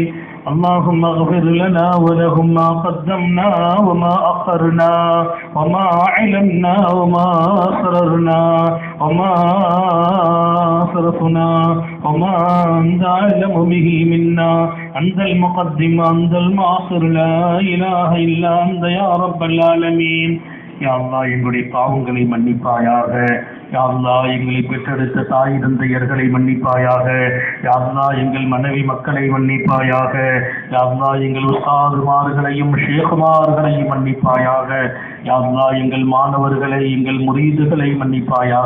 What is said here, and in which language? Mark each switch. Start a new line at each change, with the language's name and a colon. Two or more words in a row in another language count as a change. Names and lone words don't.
Arabic: اللهم اغفر لنا ولهم ما قدمنا وما أخرنا وما أعلنا وما أسررنا وما أسرفنا وما أنت أعلم به منا. أنت المقدم أنت المؤخر لا إله إلا أنت يا رب العالمين.
Tamil: யா அல்லாஹ் எங்களுடைய பாவங்களை மன்னிப்பாயாக. யா அல்லாஹ் எங்களை பெற்றெடுத்த தாய் தந்தையர்களை மன்னிப்பாயாக. யா அல்லாஹ் எங்கள் மனைவி மக்களை மன்னிப்பாயாக. யா அல்லாஹ் எங்கள் உஸ்தாதுமார்களையும் ஷேகுமார்களையும் மன்னிப்பாயாக. யா அல்லாஹ் எங்கள் மாணவர்களை எங்கள் முரீதுகளை மன்னிப்பாயாக.